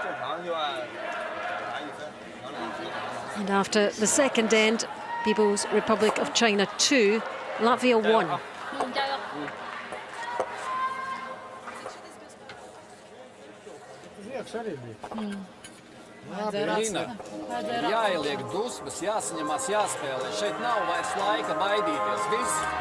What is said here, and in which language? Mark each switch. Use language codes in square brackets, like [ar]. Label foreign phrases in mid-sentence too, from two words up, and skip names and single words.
[en] And after the second end, People's Republic of China 2, Latvia 1. [lv] Lina, jāieliek dusmas, jāsaņemās, jāspēlē. Šeit nav vairs laika baidīties. Viss.